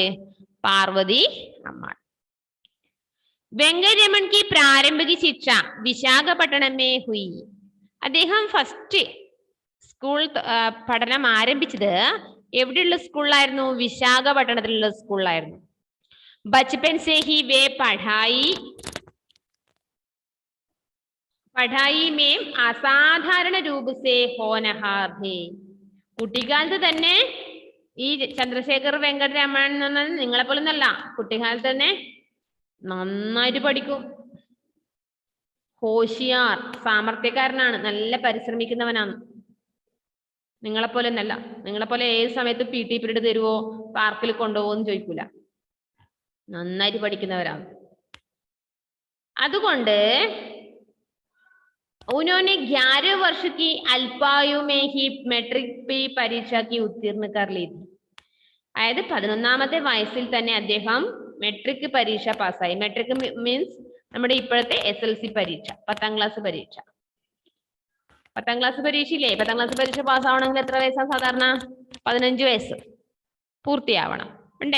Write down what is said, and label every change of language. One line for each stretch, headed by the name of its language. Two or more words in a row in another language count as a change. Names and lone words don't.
Malayalam: പാർവതി അമ്മാൾ.
Hindi: वेंकटरमन की प्रारंभिक शिक्षा विशाखापट्टणमे हुई.
Malayalam: അദ്ദേഹം ഫസ്റ്റ് സ്കൂൾ പഠനം ആരംഭിച്ചത് എവിടെയുള്ള സ്കൂളിലായിരുന്നു? വിശാഖപട്ടണത്തിലുള്ള സ്കൂളിലായിരുന്നു.
Hindi: बचपन से ही वे पढ़ाई में असाधारण रूप से होनहार थे.
Malayalam: കുട്ടിക്കാലത്ത് തന്നെ ഈ ചന്ദ്രശേഖർ വെങ്കടരമൻ എന്ന് പറഞ്ഞാൽ നിങ്ങളെ പോലെ ഒന്നല്ല, കുട്ടിക്കാലത്ത് തന്നെ നന്നായിട്ട് പഠിക്കും. ഹോഷിയാർ, സാമർത്ഥ്യക്കാരനാണ്, നല്ല പരിശ്രമിക്കുന്നവനാണ്. നിങ്ങളെപ്പോലെ ഒന്നല്ല. നിങ്ങളെപ്പോലെ ഏത് സമയത്ത് PT പീരീഡ് തരുവോ, പാർക്കിൽ കൊണ്ടുപോകുമെന്ന് ചോദിക്കൂല. നന്നായിട്ട് പഠിക്കുന്നവരാണ്. അതുകൊണ്ട്
Hindi: उन्होंने 11 वर्ष की अल्पायु में ही मैट्रिक परीक्षा की उत्तीर्ण कर ली थी.
Malayalam: അതായത് 11ാമത്തെ വയസ്സിൽ തന്നെ അദ്ദേഹം മെട്രിക് പരീക്ഷ പാസ്സായി. മെട്രിക് മീൻസ് നമ്മുടെ ഇപ്പോഴത്തെ SLC പരീക്ഷ, 10ാം ക്ലാസ് പരീക്ഷ. 10ാം ക്ലാസ് പരീക്ഷയില്ലേ? 10ാം ക്ലാസ് പരീക്ഷ പാസ്സാവണമെങ്കിൽ എത്ര വയസ്സാണ് സാധാരണ? 15 വയസ്സ് പൂർത്തിയാവണം ഉണ്ടേ.